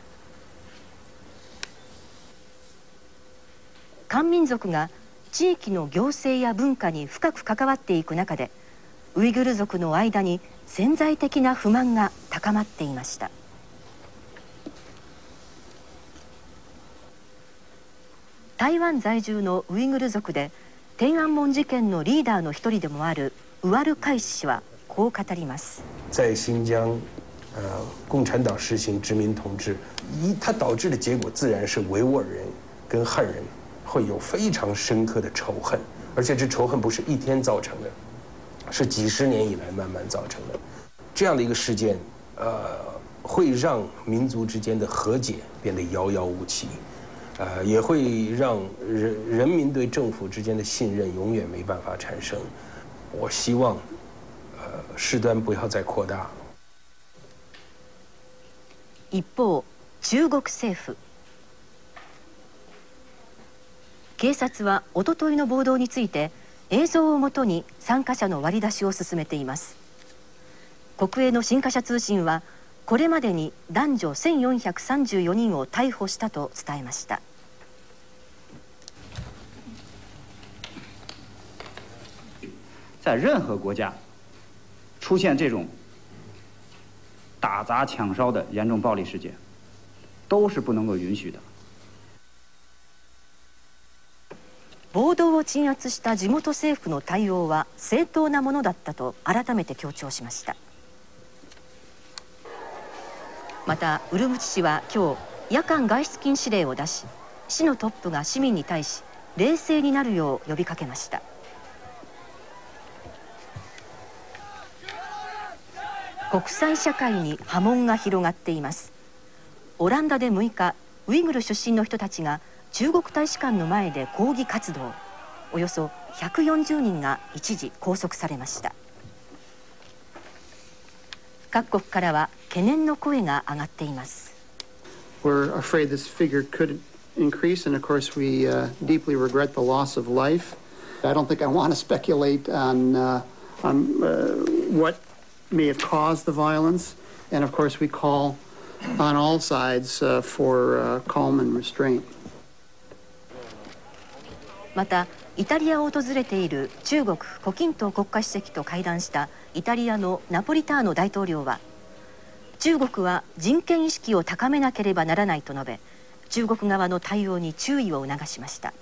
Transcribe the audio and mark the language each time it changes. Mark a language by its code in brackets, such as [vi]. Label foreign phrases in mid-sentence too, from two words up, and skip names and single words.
[ja] 漢民族が地域の行政や文化に深く関わっていく中で、ウイグル族の間に潜在的な不満が高まっていました。台湾在住のウイグル族で天安門事件のリーダーの一人でもあるウワルカイ氏はこう語ります。 [zh] 在新疆，共产党实行殖民统治，它导致的结果自然是维吾尔人跟汉人会有非常深刻的仇恨，而且这仇恨不是一天造成的，是几十年以来慢慢造成的。这样的一个事件，会让民族之间的和解变得遥遥无期，也会让人民对政府之间的信任永远没办法产生。我希望，事端不要再扩大。 [ja] 一方、中国政府。警察はおとといの暴動について映像をもとに参加者の割り出しを進めています。国営の新華社通信はこれまでに男女1434人を逮捕したと伝えました。 [zh] 在任何国家出现这种打砸抢烧的严重暴力事件，都是不能够允许的。 [ja] 暴動を鎮圧した地元政府の対応は正当なものだったと改めて強調しました。またウルムチ市は今日夜間外出禁止令を出し、市のトップが市民に対し冷静になるよう呼びかけました。国際社会に波紋が広がっています。オランダで6日、ウイグル出身の人たちが中国大使館の前で抗議活動。およそ140人が一時拘束されました。各国からは懸念の声が上がっています。 [en] We're afraid this figure could increase, and of course we deeply regret the loss of life. I don't think I want to speculate on what may have caused the violence. And of course, we call on all sides for calm and restraint. [ja] またイタリアを訪れている中国胡錦涛国家主席と会談したイタリアのナポリターノ大統領は、中国は人権意識を高めなければならないと述べ、中国側の対応に注意を促しました。